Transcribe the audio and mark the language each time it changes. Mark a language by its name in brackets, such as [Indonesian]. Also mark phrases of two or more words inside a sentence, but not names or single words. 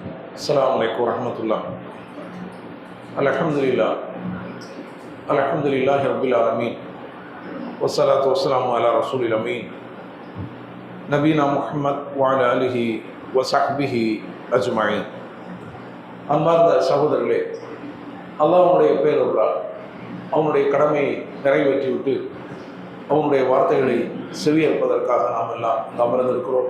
[Arabic] السلام عليكم ورحمة الله. الحمد لله رب العالمين والصلاة والسلام على رسول الأمين نبينا محمد وعلى آله وصحبه أجمعين. [Tamil] அன்பார்ந்த சகோதரர்களே, அல்லாஹ்வுடைய பேரருளால் அவனுடைய கடமையை நிறைவேற்றிவிட்டு அவனுடைய வார்த்தைகளை செவியேற்பதற்காக நாம் எல்லாம் அமர்ந்திருக்கிறோம்.